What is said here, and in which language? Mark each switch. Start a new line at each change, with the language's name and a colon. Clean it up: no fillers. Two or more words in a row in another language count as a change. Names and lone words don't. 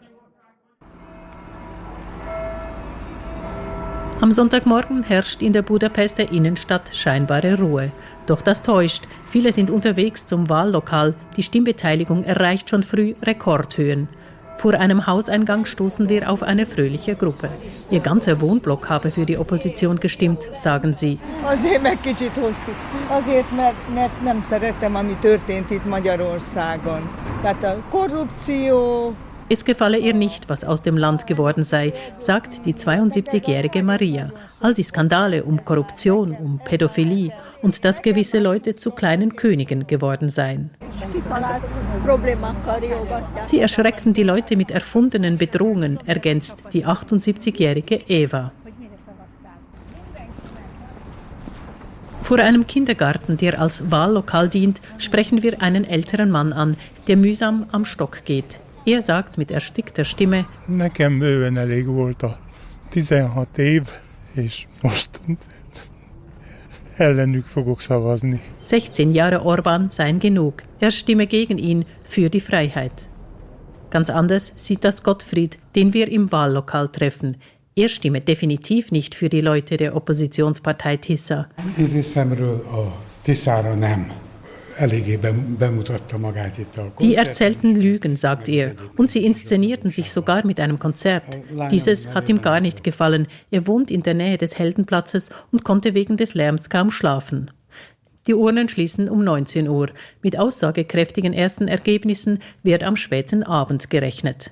German: Am Sonntagmorgen herrscht in der Budapester Innenstadt scheinbare Ruhe. Doch das täuscht. Viele sind unterwegs zum Wahllokal. Die Stimmbeteiligung erreicht schon früh Rekordhöhen. Vor einem Hauseingang stoßen wir auf eine fröhliche Gruppe. Ihr ganzer Wohnblock habe für die Opposition gestimmt, sagen sie.
Hungarian: Azért meg kicsit hosszú. Azért, mert nem szeretem, ami történt itt Magyarországon. Tehát a korrupció.
German: Es gefalle ihr nicht, was aus dem Land geworden sei, sagt die 72-jährige Maria. All die Skandale um Korruption, um Pädophilie und dass gewisse Leute zu kleinen Königen geworden seien. Sie erschreckten die Leute mit erfundenen Bedrohungen, ergänzt die 78-jährige Eva. Vor einem Kindergarten, der als Wahllokal dient, sprechen wir einen älteren Mann an, der mühsam am Stock geht. Er sagt mit erstickter Stimme:
Hungarian: Nekem bőven elég volt a 16 év, és most ellenük fogok szavazni.
German: 16 Jahre Orbán seien genug. Er stimme gegen ihn für die Freiheit. Ganz anders sieht das Gottfried, den wir im Wahllokal treffen. Er stimme definitiv nicht für die Leute der Oppositionspartei Tisza.
Hungarian: Én részemről a Tiszára nem. Eléggé bemutatta magát itt a
German: Die erzählten Lügen, sagt er, und sie inszenierten sich sogar mit einem Konzert. Dieses hat ihm gar nicht gefallen. Er wohnt in der Nähe des Heldenplatzes und konnte wegen des Lärms kaum schlafen. Die Urnen schließen um 19 Uhr. Mit aussagekräftigen ersten Ergebnissen wird am späten Abend gerechnet.